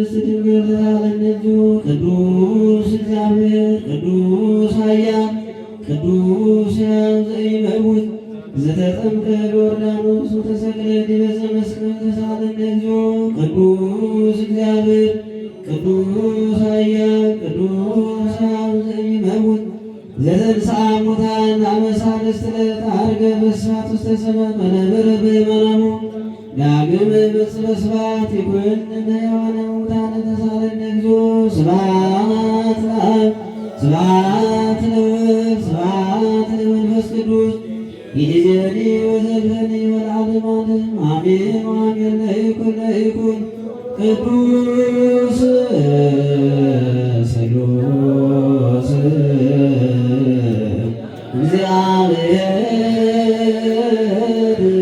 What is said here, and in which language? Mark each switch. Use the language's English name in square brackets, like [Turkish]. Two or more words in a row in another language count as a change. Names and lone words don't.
[Geez] ቅዱስ ቅዱስ ዘይመውት ዘተጠምቀ በዮርዳኖስ ወተሰቅለ ዲበ መስቀል ተሳለነ እግዚኦ ቅዱስ እግዚአብሔር ቅዱስ ኃያል ቅዱስ አብ ዘይመውት ዘተንሥአ እሙታን አመ ሣልስት ዕለት ዐርገ በስብሐት ውስተ ሰማይ ወነበረ በየማናሁ ዳግም በስብሐት ይኰንን ሕያዋነ ሙታነ ተሳለነ እግዚኦ ስብሐት ለአብ ስብሐት ለወልድ ስብሐት ለመንፈስ ቅዱስ ይእዜኒ ወዘልፈኒ ወለዓለመ ዓለም አሜን ወአሜን። ለይኩን ቅዱስ ስሉስ እግዚአብሔር